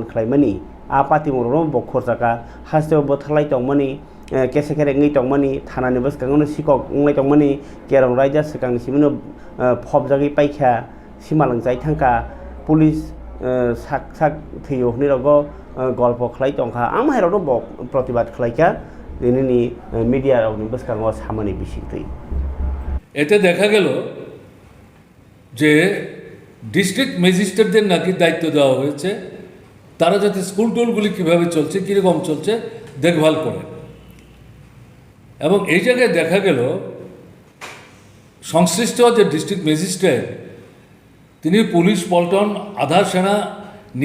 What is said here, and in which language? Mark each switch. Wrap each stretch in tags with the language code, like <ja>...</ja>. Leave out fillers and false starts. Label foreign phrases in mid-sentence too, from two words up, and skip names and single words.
<trp>खालायमानि आ पार्टी मुरनो बखर जाका हास्तेव बोथारलाय दंमोनि केसे केरेङै दंमोनि थानानि बसखाङावनो सिकक ओंलाय दंमोनि केरं रायजा सिगांसिमनो फबजागै पाइखा सिमालांजाय थांखा पुलिस साक थैयो हनै रग गल्प खालाय दंखा आं माइरावनो प्रतिबाद खालायखा दिनैनि मिडिया रावनि बसखाङाव सामोनि बिसिंथै</trp> <bn>এতে দেখা গেল যে ডিস্ট্রিক্ট ম্যাজিস্ট্রেটদের নাকি দায়িত্ব দেওয়া হয়েছে তারা যাতে স্কুল টোলগুলি কীভাবে চলছে কীরকম চলছে দেখভাল করে এবং এই জায়গায় দেখা গেল সংশ্লিষ্ট যে</bn> <en>district magistrate</en> <bn>তিনি পুলিশ পল্টন আধা সেনা নিয়ে</bn>